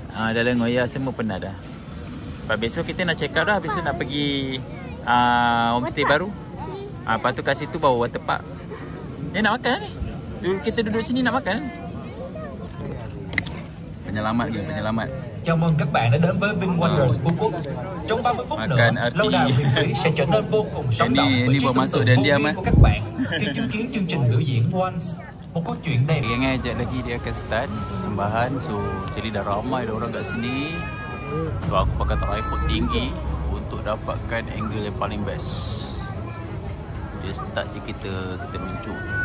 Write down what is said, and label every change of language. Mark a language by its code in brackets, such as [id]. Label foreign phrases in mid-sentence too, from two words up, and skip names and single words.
[ms] Dah lengok ya, semua penat dah. Lepas besok kita nak [en] check out [ms] dah. Besok nak pergi homestay baru. Lepas tu kat situ bawa [en] water park. [ms] Nak makan ni. Kita duduk sini nak makan. Penyelamat ke, penyelamat. [vi] Chào mừng các bạn đã đến với Vin Wonders Phú Quốc. Trong 30 phút nữa, lâu đài huyền thủy sẽ trở nên vô cùng sống động với trí tưởng tượng vô biên của các bạn khi chứng kiến chương trình biểu diễn Once, một câu chuyện đẹp. [ms] Sekejap lagi dia akan start persembahan. So, jadi dah ramai orang kat sini. So, aku pakai tripod tinggi untuk dapatkan angle yang paling best. Dia start je kita mencuk.